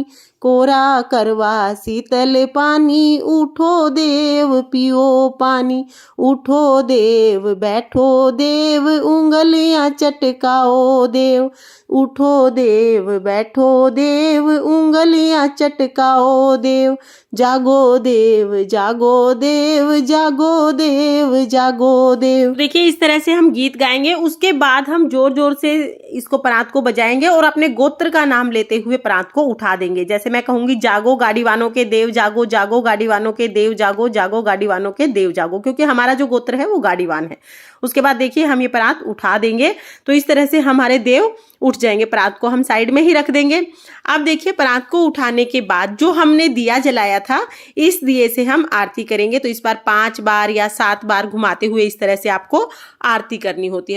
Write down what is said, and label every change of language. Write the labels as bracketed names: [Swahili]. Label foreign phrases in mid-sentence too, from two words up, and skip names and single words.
[Hindi] कोरा करवा शीतल पानी, उठो देव पियो पानी। उठो देव बैठो देव, उंगलियां चटकाओ देव। उठो देव बैठो देव, उंगलियां चटकाओ देव। जागो देव जागो देव, जागो देव जागो देव। देखिए इस तरह से हम गीत गाएंगे। उसके बाद हम जोर जोर से इसको परात को बजाएंगे और अपने गोत्र का नाम लेते हुए परात को उठा देंगे। जैसे मैं कहूंगी, जागो गाड़ीवानों के देव जागो, जागो गाड़ीवानों के देव जागो, जागो गाड़ीवानों के देव जागो, क्योंकि हमारा जो गोत्र है वो गाड़ीवान है। उसके बाद देखिए हम ये परात उठा देंगे, तो इस तरह से हमारे देव उठ जाएंगे। परात को हम साइड में ही रख देंगे। अब देखिए परात को उठाने के बाद जो हमने दिया जलाया था, इस दिए से हम आरती करेंगे। तो इस बार 5 बार या 7 बार घुमाते हुए इस तरह से आपको आरती करनी होती है।